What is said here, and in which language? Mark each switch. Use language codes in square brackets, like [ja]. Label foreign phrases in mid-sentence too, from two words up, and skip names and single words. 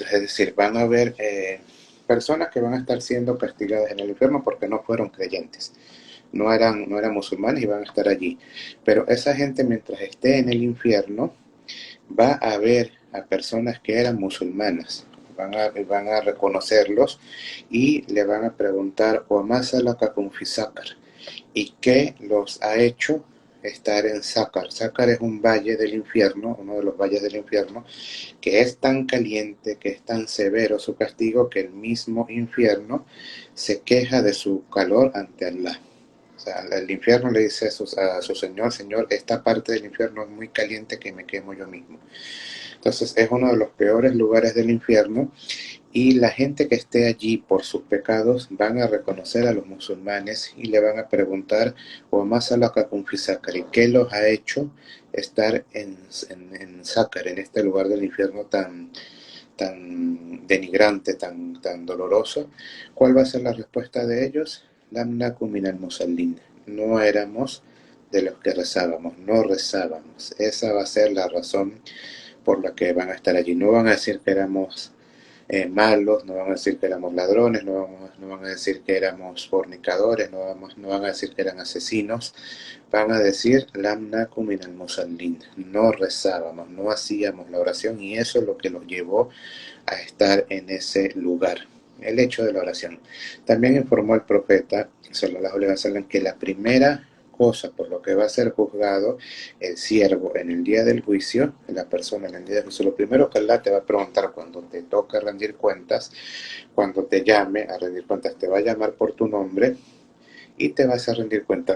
[es] Es decir, van a haber personas que van a estar siendo castigadas en el infierno porque no fueron creyentes. No eran musulmanes y van a estar allí. Pero esa gente, mientras esté en el infierno, va a ver a personas que eran musulmanas. Van a reconocerlos y le van a preguntar: [ar] وَمَا سَلَكَكُمْ فِي سَقَرَ, [es] ¿y qué los ha hecho estar en Sácar? Sácar es un valle del infierno, uno de los valles del infierno, que es tan caliente, que es tan severo su castigo, que el mismo infierno se queja de su calor ante Allah. O sea, el infierno le dice a su Señor: Señor, esta parte del infierno es muy caliente, que me quemo yo mismo. Entonces es uno de los peores lugares del infierno, y la gente que esté allí por sus pecados van a reconocer a los musulmanes y le van a preguntar: [ar] وَمَا سَلَكَكُمْ فِي سَقَرَ, [es] ¿qué los ha hecho estar en Sácar, en este lugar del infierno tan denigrante, tan doloroso? ¿Cuál va a ser la respuesta de ellos? [ar] لم نك من المصلين, [es] no éramos de los que rezábamos, no rezábamos. Esa va a ser la razón por la que van a estar allí. No van a decir que éramos malos, no van a decir que éramos ladrones, no van a decir que éramos fornicadores, no van a decir que eran asesinos. Van a decir: [ar] لم نك من المصلين, [es] no rezábamos, no hacíamos la oración, y eso es lo que los llevó a estar en ese lugar. el hecho de la oración. También informó el profeta, [ar] صلى الله عليه وسلم, [es] que la primera cosa por lo que va a ser juzgado el siervo en el día del juicio, la persona en el día del juicio, lo primero que Allah te va a preguntar cuando te toca rendir cuentas, cuando te llame a rendir cuentas, te va a llamar por tu nombre y te vas a rendir cuentas.